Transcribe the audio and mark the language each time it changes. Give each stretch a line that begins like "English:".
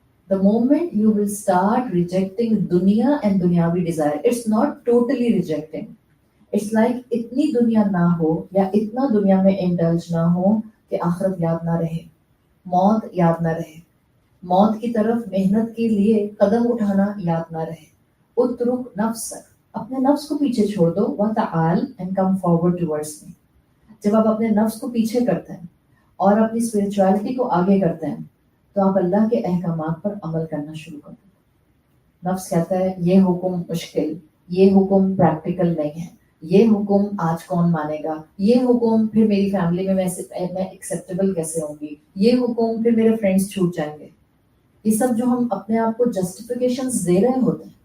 English: The moment you will start rejecting دنیا and دنیاوی desire, it's not totally rejecting. It's like
Urdu: اتنی دنیا نہ ہو یا اتنا دنیا میں انڈلج نہ ہو کہ آخرت یاد نہ رہے، موت یاد نہ رہے، موت کی طرف محنت کے لیے قدم اٹھانا یاد نہ رہے.
Arabic: اترک نفسک،
Urdu: اپنے نفس کو پیچھے چھوڑ دو.
Arabic: وتعال
English: and come forward towards me.
Urdu: جب آپ اپنے نفس کو پیچھے کرتے ہیں اور اپنی اسپرچوالٹی کو آگے کرتے ہیں تو آپ اللہ کے احکامات پر عمل کرنا شروع کر دیں. نفس کہتا ہے یہ حکم مشکل، یہ حکم پریکٹیکل نہیں ہے، یہ حکم آج کون مانے گا، یہ حکم پھر میری فیملی میں میں ایکسیپٹیبل کیسے ہوں گی، یہ حکم پھر میرے فرینڈس چھوٹ جائیں گے. یہ سب جو ہم اپنے آپ کو جسٹیفیکیشنز دے رہے ہوتے ہیں